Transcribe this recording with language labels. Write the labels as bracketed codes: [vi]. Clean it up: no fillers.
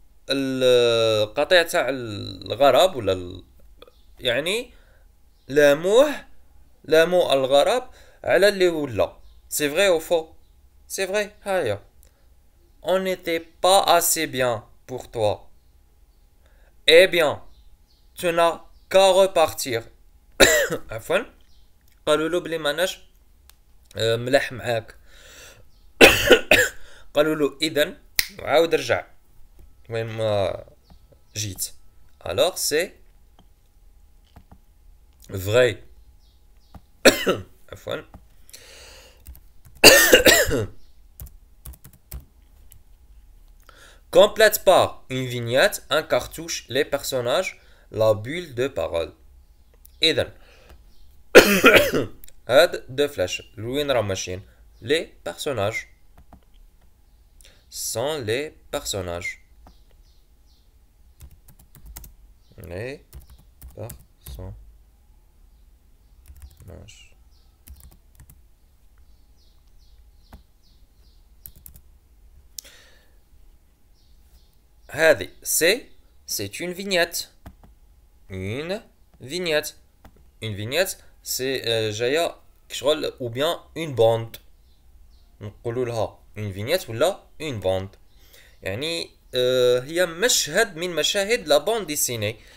[ar] القطيع تاع الغراب ولا يعني لاموه الغراب على اللي ولا. [fr] C'est vrai ou faux? C'est vrai. هيا. On n'était pas assez bien pour toi. Eh bien, tu n'as qu'à repartir. عفوا. [ar] قالوا له بلي ماناش ملاح معاك. قالوا له اذا عاود رجع وين ما جيت. [fr] alors c'est vrai. عفوا. Complète par une vignette, un cartouche, les personnages, la bulle de parole. [ar] إذن هاد [fr] deux flèches [ar] لوين راهم ماشيين. [fr] Les personnages sont les personnages. Les personnages. هذه c'est une vignette. Une vignette. Une vignette c'est [ar] جاية كشغل [fr] ou bien une bande. [ar] نقولوا لها une vignette ولا une bande. يعني هي مشهد من مشاهد la bande dessinée.